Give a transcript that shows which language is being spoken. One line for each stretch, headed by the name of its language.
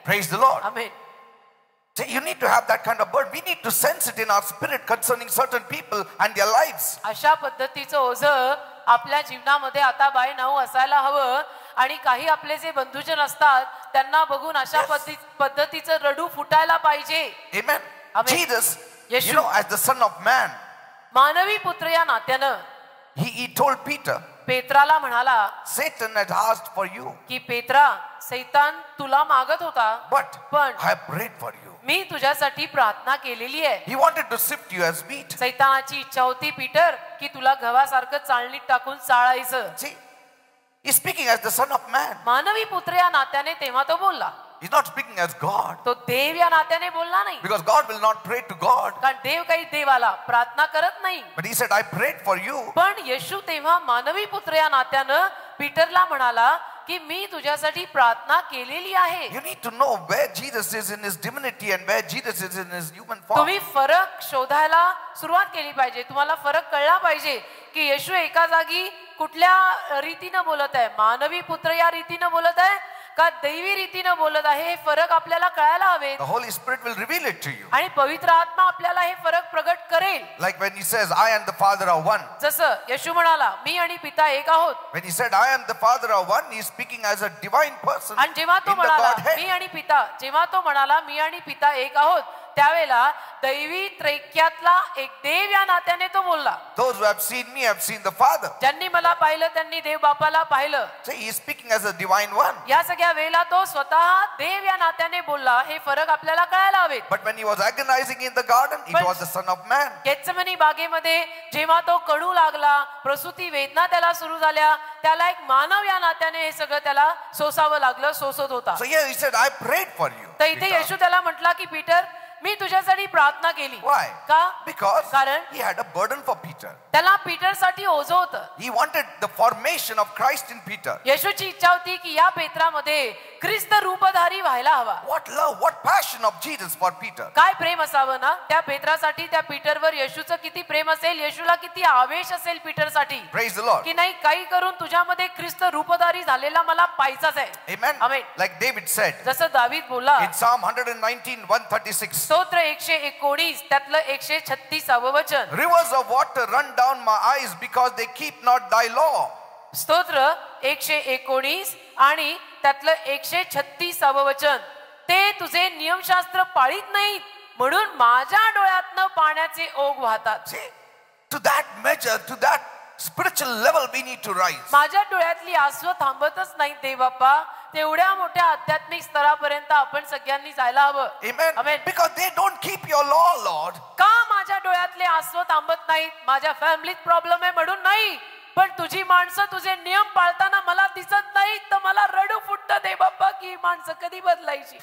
English: Praise the Lord.
Marathi: Amen.
English: See, you need to have that kind of burden. We need to sense it in our spirit concerning certain people and their lives.
Marathi: अशा पद्धतीचं ओझं आपल्या जीवनामध्ये आता
English: by now
Marathi: असायला हवं. आणि काही आपले जे बंधुजन असतात त्यांना बघून अशा पद्धतीचं रडू फुटायला पाहिजे.
English: Amen. Amen. Jesus,
Marathi: Yeshu.
English: you know, as the Son of Man,
Marathi: मानवी पुत्र या नात्यानं
English: he told Peter,
Marathi: पेत्राला म्हणाला
English: Satan had asked for you,
Marathi: की पेत्रा, सैतान तुला मागत होता,
English: but
Marathi: पण
English: I have prayed for you.
Marathi: मी तुझ्यासाठी प्रार्थना केलेली आहे.
English: He wanted to sift you as wheat.
Marathi: सैतानाची इच्छा होती पीटर की तुला गव्हासारखं चाळणीत टाकून चाळायचं.
English: See, he's speaking as the Son of Man.
Marathi: मानवी पुत्र या नात्याने तेव्हा तो बोलला.
English: He's not speaking as God,
Marathi: तो देव या नात्याने बोलला नाही.
English: because God will not pray to God.
Marathi: कारण देव काही देवाला प्रार्थना करत नाही.
English: But he said, I prayed for you.
Marathi: पण येशू तेव्हा मानवी पुत्र या नात्यानं पीटरला म्हणाला की मी तुझ्यासाठी प्रार्थना केलेली आहे.
English: You need to know where Jesus is in his divinity and where Jesus is in his human form.
Marathi: तुम्ही फरक शोधायला सुरुवात केली पाहिजे. तुम्हाला फरक कळला पाहिजे की येशू एका जागी कुठल्या रीतीनं बोलत आहे, मानवी पुत्र या रीतीनं बोलत आहे का दैवी रीतीनं बोलत आहे, हे फरक आपल्याला कळायला हवे.
English: The Holy Spirit will reveal it to you.
Marathi: आणि पवित्र आत्मा आपल्याला हे फरक प्रगट करेल.
English: Like when he says, I and the Father are one.
Marathi: जसं येशू म्हणाला मी आणि पिता एक आहोत.
English: When he said, I am the Father are one, he is speaking as a divine person
Marathi: आणि जेव्हा तो
English: in the
Marathi: म्हणाला
English: Godhead.
Marathi: मी आणि पिता, जेव्हा तो म्हणाला मी आणि पिता एक आहोत, त्यावेळेला दैवी त्रैक्यातला एक देव या नात्याने तो बोलला.
English: Those who have seen me have seen the Father.
Marathi: ज्यांनी मला पाहिलं त्यांनी देव बापाला पाहिलं.
English: So he is speaking as a divine one.
Marathi: या सगळ्या वेळेला तो स्वतः देव या नात्याने बोलला. हे फरक आपल्याला कळायला हवेत.
English: But when he was agonizing in the garden, it was the Son of Man.
Marathi: Gethsemane बागेमध्ये जेव्हा तो कळू लागला, प्रसूती वेदना त्याला सुरू झाल्या, त्याला एक मानव या नात्याने हे सगळं त्याला सोसावं लागलं, सोसत होता.
English: So here he said, I prayed for you.
Marathi: तर इथे येशू त्याला म्हटला की पीटर मी तुझ्यासाठी प्रार्थना केली.
English: Why?
Marathi: का?
English: Because
Marathi: कारण
English: he had a burden for Peter.
Marathi: त्याला पीटरसाठी ओझं होतं.
English: He wanted the formation of Christ in Peter.
Marathi: येशूची इच्छा होती की या पेत्रामध्ये ख्रिस्त रूपधारी व्हायला हवा.
English: What love, what passion of Jesus for Peter.
Marathi: काय प्रेम असावं ना त्या पेत्रासाठी, त्या पीटरवर येशूचं किती प्रेम असेल, येशूला किती आवेश असेल पीटरसाठी.
English: Praise the Lord.
Marathi: की नाही काही करून तुझ्यामध्ये ख्रिस्त रूपधारी झालेला मला पाहिजेच आहे.
English: Amen. Amen. Like David said
Marathi: जसं दावीद बोलला
English: in Psalm 119, 136.
Marathi: स्तोत्र 119 त्यातलं 136 वचन.
English: Rivers of water run down my eyes because they keep not thy law.
Marathi: स्तोत्र 119 आणि त्यातलं 136 वचन. ते तुझे नियमशास्त्र पाळीत नाहीत म्हणून माझ्या डोळ्यातनं पाण्याचे ओघ वाहतात.
English: See, to that measure, to that spiritual level we need to rise.
Marathi: माझ्या डोळ्यातली आसव थांबतच नाही देवबाप्पा. तेवढ्या मोठ्या आध्यात्मिक स्तरापर्यंत आपण सगळ्यांनी जायला हवं.
English: Amen. Amen. Because they don't keep your law, Lord.
Marathi: का माझ्या डोळ्यातले आसव थांबत नाहीत? माझ्या फॅमिलीत प्रॉब्लेम आहे म्हणून नाही, पण तुझी माणसं तुझे नियम पाळताना मला दिसत नाहीत, तर मला रडू फुटतं देवबाप्पा की माणसं कधी बदलायची.